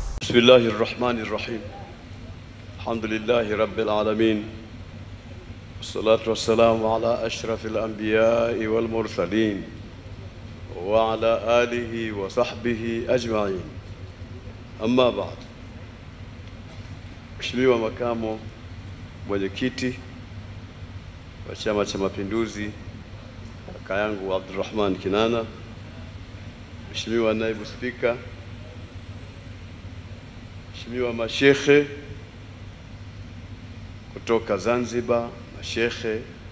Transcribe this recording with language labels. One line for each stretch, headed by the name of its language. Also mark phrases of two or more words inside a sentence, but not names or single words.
Arabic: بسم الله الرحمن الرحيم. الحمد لله رب العالمين، والصلاة والسلام على أشرف الأنبياء والمرسلين وعلى آله وصحبه أجمعين. أما بعد.
Swahili: Mheshimiwa Makamo Mwenyekiti wa Chama cha Mapinduzi, kaka yangu Abdulrahman Kinana, Mheshimiwa Naibu Spika, Mheshimiwa mashekhe kutoka Zanzibar, mashekhe